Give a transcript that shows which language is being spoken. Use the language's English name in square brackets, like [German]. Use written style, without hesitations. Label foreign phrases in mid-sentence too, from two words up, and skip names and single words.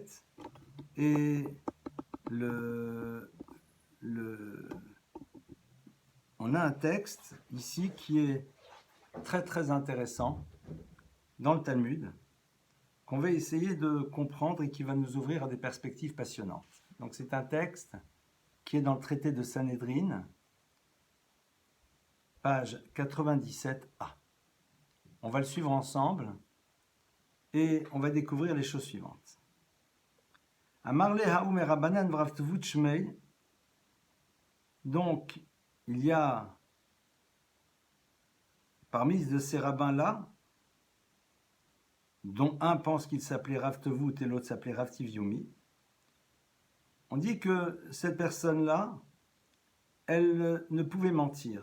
[French] Et on a un texte ici qui est très très intéressant dans le Talmud, qu'on va essayer de comprendre et qui va nous ouvrir à des perspectives passionnantes. Donc c'est un texte qui est dans le traité de Sanhedrin, page 97a. On va le suivre ensemble et on va découvrir les choses suivantes. [Aramaic] אמר ליה ההוא מרבנן ורב טבות שמיה. [French] Donc il y a parmi de ces rabbins-là, dont un pense qu'il s'appelait Rav Tevut et l'autre s'appelait Rav Tivyomi, on dit que cette personne-là, elle ne pouvait mentir.